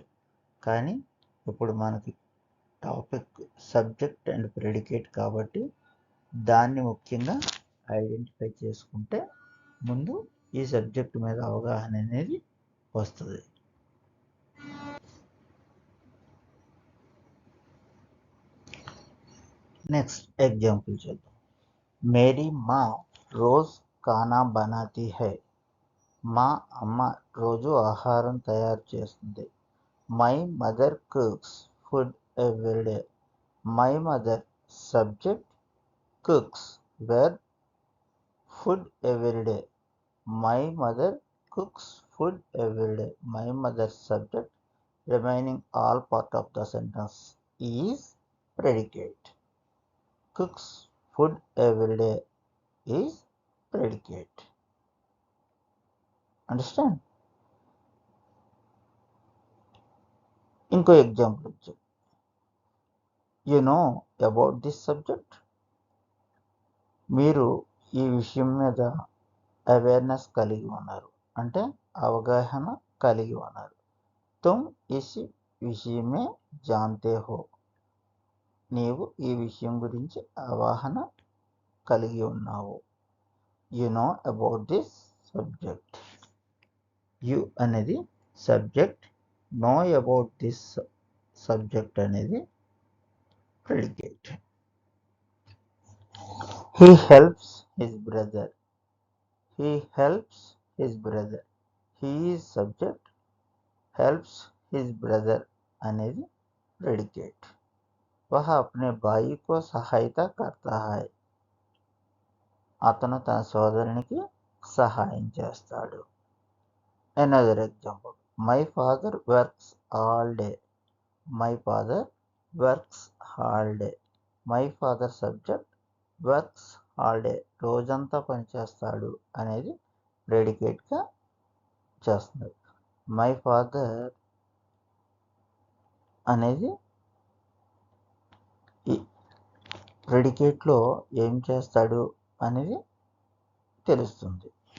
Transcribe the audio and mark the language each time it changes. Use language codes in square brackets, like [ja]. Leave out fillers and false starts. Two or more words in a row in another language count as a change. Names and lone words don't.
[te] కానీ ఇప్పుడు మనకి [en] topic subject and predicate [te] కాబట్టి దాన్ని ముఖ్యంగా ఐడెంటిఫై చేసుకుంటే ముందు ఈ సబ్జెక్ట్ మీద అవగాహన అనేది వస్తుంది. [en] next example [te] చూద్దాం. [hi] मेरी माँ रोज़ खाना बनाती है. [te] మా అమ్మ రోజు ఆహారం తయారు చేస్తుంది. [en] My mother cooks food everyday. My mother subject, cooks verb, food everyday. My mother cooks food every day. My mother subject, remaining all part of the sentence is predicate. Cooks food every day is predicate. Understand? [te] ఇంకో ఎగ్జాంపుల్ ఇచ్చు. [en] You know about this subject? [te] మీరు ఈ విషయం మీద అవేర్నెస్ కలిగి ఉన్నారు అంటే అవగాహన కలిగి ఉన్నారు. [hi] तुम इस विषयमे जानते हो. [te] నీవు ఈ విషయం గురించి అవగాహన కలిగి ఉన్నావు. [en] You know about this subject. [te] యు అనేది సబ్జెక్ట్, [en] know about this subject [te] అనేది ప్రెడికేట్. [en] He helps his brother. He helps his brother. He is subject, helps his brother అనేది प्रेडिकेट। [hi] वह अपने भाई को सहायता करता है। [te] అతను తన సోదరునికి సహాయం చేస్తాడు. [en] Another example, my father works all day. My father works all day. My father subject, works all day [te] రోజంతా పనిచేస్తాడు అనేది ప్రెడికేట్గా చేస్తుంది. [en] My father [te] అనేది ఈ ప్రెడికేట్లో ఏం చేస్తాడు అనేది తెలుస్తుంది.